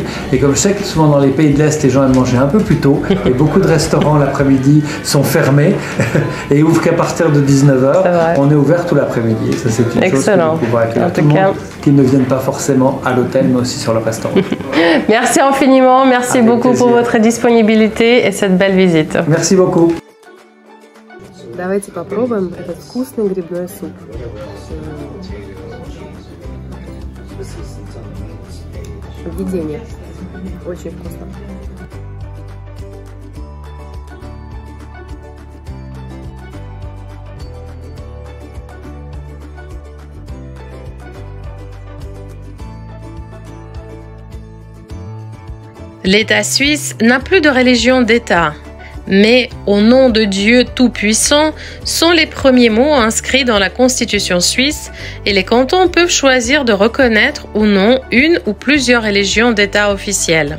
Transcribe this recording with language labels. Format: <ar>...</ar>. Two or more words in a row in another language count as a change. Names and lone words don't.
<fr>Et comme je sais que souvent dans les pays de l'Est, les gens aiment manger un peu plus tôt et beaucoup de restaurants l'après-midi sont fermés et ouvrent qu'à partir de 19 h. On est ouvert tout l'après-midi. Ça, c'est une chose que vous pouvez accueillir tout le monde qui ne viennent pas forcément à l'hôtel, mais aussi sur le restaurant. Merci infiniment. Merci beaucoup pour votre disponibilité et cette belle visite. Merci beaucoup.</fr> <ru>Давайте попробуем этот вкусный грибной суп. Видение. Очень вкусно.</ru> <fr>L'État suisse n'a plus de religion d'État, mais au nom de Dieu Tout-Puissant sont les premiers mots inscrits dans la Constitution suisse et les cantons peuvent choisir de reconnaître ou non une ou plusieurs religions d'État officielles.</fr>